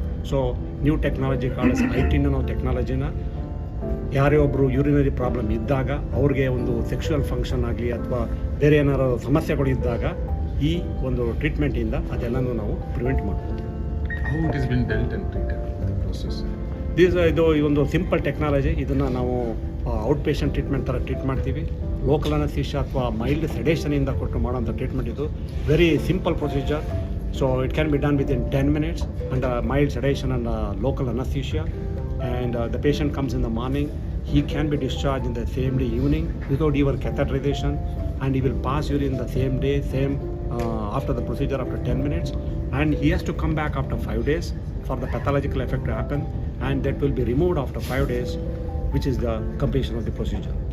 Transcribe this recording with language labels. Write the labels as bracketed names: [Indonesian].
[Kannada] So new technology calls ಐಟಿನ್ ಅನ್ನೋ ಟೆಕ್ನಾಲಜಿನ ಯಾರೇ ಒಬ್ಬರು ಯೂರಿನರಿ ಪ್ರಾಬ್ಲಮ್ ಇದ್ದಾಗ, ಅವ್ರಿಗೆ ಒಂದು ಸೆಕ್ಷುವಲ್ ಫಂಕ್ಷನ್ ಆಗಲಿ ಅಥವಾ ಬೇರೆ ಏನಾರು ಸಮಸ್ಯೆಗಳು ಇದ್ದಾಗ ಈ ಒಂದು ಟ್ರೀಟ್ಮೆಂಟಿಂದ ಅದೆಲ್ಲನೂ ನಾವು ಪ್ರಿವೆಂಟ್ ಮಾಡ್ಬೋದು. [English] How it has been dealt and treated, the process? [Kannada] ಇದು ಒಂದು ಸಿಂಪಲ್ ಟೆಕ್ನಾಲಜಿ. ಇದನ್ನು ನಾವು ಔಟ್ ಪೇಷಂಟ್ ಟ್ರೀಟ್ಮೆಂಟ್ ಥರ ಟ್ರೀಟ್ ಮಾಡ್ತೀವಿ. ಲೋಕಲ್ ಅನಸ್ಥೀಶಿಯಾ ಅಥವಾ ಮೈಲ್ಡ್ ಸೆಡೇಷನಿಂದ ಕೊಟ್ಟು ಮಾಡೋಂಥ ಟ್ರೀಟ್ಮೆಂಟ್ ಇದು. [English] Very simple procedure. So it can be done within 10 minutes under mild sedation and local anesthesia, and the patient comes in the morning. He can be discharged in the same day evening without even catheterization, and he will pass urine the same day, after the procedure after 10 minutes, and he has to come back after 5 days for the pathological effect to happen, and that will be removed after 5 days, which is the completion of the procedure.